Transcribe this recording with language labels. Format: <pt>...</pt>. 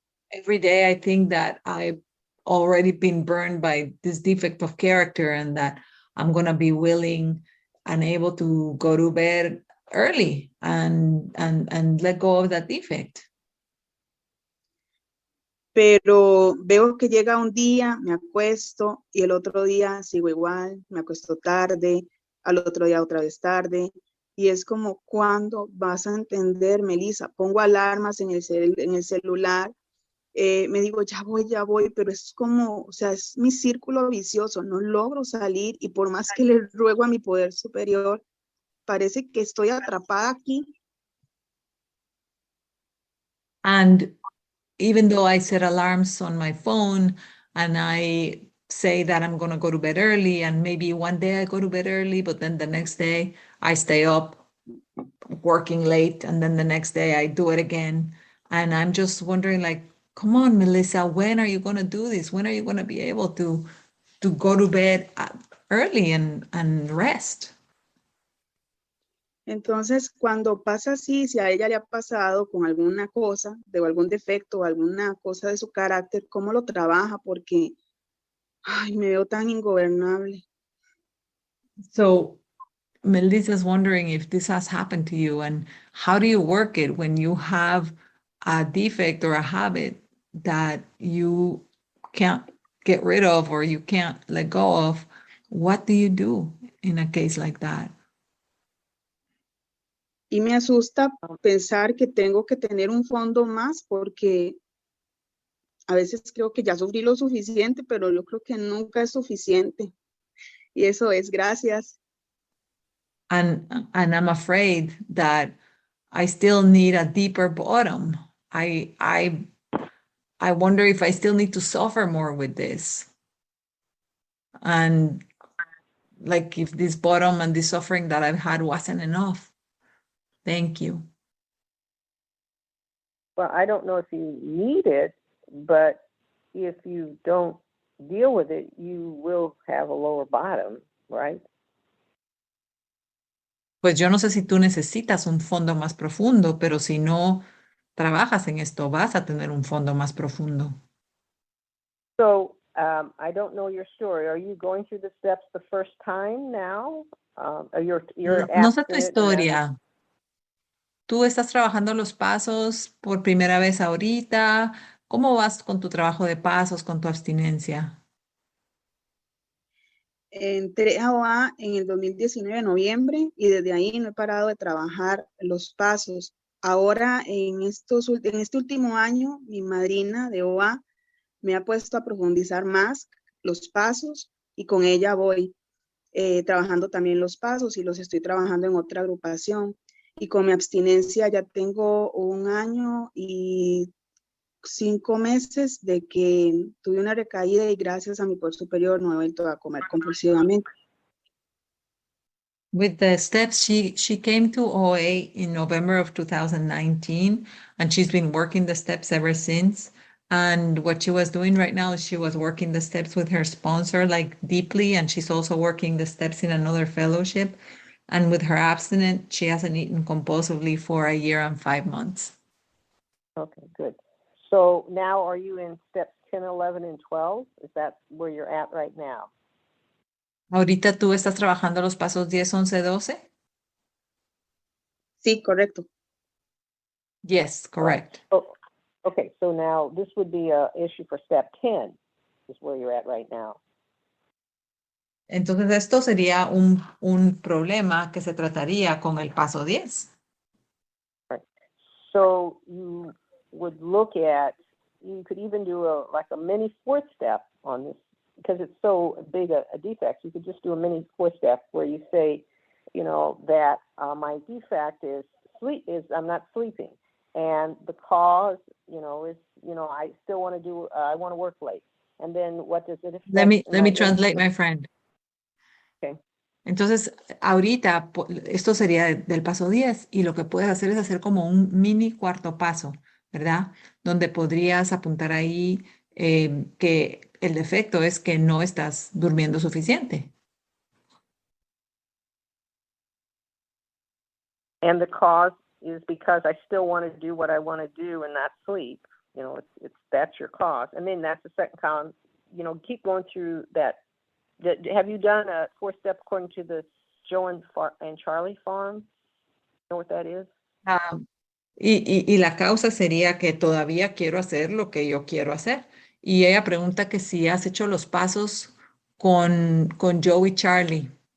<en>Every day I think that I've already been burned by this defect of character and that I'm going to be willing and able to go to bed early and let go of that defect.</en> <es>Pero veo que llega un día, me acuesto y el otro día sigo igual, me acuesto tarde, al otro día otra vez tarde. Y es como, ¿cuándo vas a entender, Melissa? Pongo alarmas en el celular, me digo, ya voy, pero es como, o sea, es mi círculo vicioso, no logro salir y por más que le ruego a mi poder superior, parece que estoy atrapada aquí.</es> <en>And even though I set alarms on my phone and I say that I'm going to go to bed early, and maybe one day I go to bed early, but then the next day I stay up working late, and then the next day I do it again. And I'm just wondering, like, come on, Melissa, when are you going to do this? When are you going to be able to go to bed early and rest?</en> <es>Entonces, cuando pasa así, si a ella le ha pasado con alguna cosa, de algún defecto o alguna cosa de su carácter, ¿cómo lo trabaja? Porque, ay, me veo tan ingobernable.</es> <en>So Melissa's wondering if this has happened to you, and how do you work it when you have a defect or a habit that you can't get rid of or you can't let go of? What do you do in a case like that?</en> <es>Y me asusta pensar que tengo que tener un fondo más porque a veces creo que ya sufrí lo suficiente, pero yo creo que nunca es suficiente. Y eso es gracias.</es> <en>And I'm afraid that I still need a deeper bottom. I wonder if I still need to suffer more with this. And like if this bottom and this suffering that I've had wasn't enough. Thank you. Well, I don't know if you need it, but if you don't deal with it, you will have a lower bottom, right?</en> <es>Pues yo no sé si tú necesitas un fondo más profundo, pero si no trabajas en esto, vas a tener un fondo más profundo.</es> <en>So I don't know your story. Are you going through the steps the first time now? You're</en> <es>No sé tu</es> <en>abstinent</en> <es>historia. ¿Tú estás trabajando los pasos por primera vez ahorita? ¿Cómo vas con tu trabajo de pasos, con tu abstinencia? Entré a OA en el 2019, en noviembre, y desde ahí no he parado de trabajar los pasos. Ahora, en este último año, mi madrina de OA me ha puesto a profundizar más los pasos y con ella voy trabajando también los pasos y los estoy trabajando en otra agrupación. Y con mi abstinencia ya tengo 1 año y 5 meses de que tuve una recaída y gracias a mi poder superior no he vuelto a comer compulsivamente.</es> <en>With the steps, she came to OA in November of 2019, and she's been working the steps ever since. And what she was doing right now is she was working the steps with her sponsor, like deeply, and she's also working the steps in another fellowship. And with her abstinent, she hasn't eaten compulsively for 1 year and 5 months. Okay, good. So now are you in steps 10, 11, and 12? Is that where you're at right now?</en> <es>¿Ahorita tú estás trabajando los pasos 10, 11, 12? Sí, correcto.</es> <en>Yes, correct. Oh, okay, so now this would be an issue for step 10, is where you're at right now.</en> <es>Entonces esto sería un problema que se trataría con el paso 10.</es> <en>Right. So you would look at, you could even do a mini 4th step on this, because it's so big a defect. You could just do a mini 4th step where you say, that my defect is I'm not sleeping, and the cause, is, I still want to do, I want to work late, and then what does it affect? Let me translate, my friend. Okay.</en> <es>Entonces, ahorita esto sería del paso 10 y lo que puedes hacer es hacer como un mini cuarto paso. ¿verdad? Donde podrías apuntar ahí que el defecto es que no estás durmiendo suficiente.</es> <en>And the cause is because I still want to do what I want to do and not sleep. You know, it's that's your cause. And then that's the second column. You know, keep going through that. Have you done a 4-step according to the Joe and Charlie farm? You know what that is?</en> <es>Y la causa sería que todavía quiero hacer lo que yo quiero hacer. Y ella pregunta que si has hecho los pasos con Joe y Charlie.</es>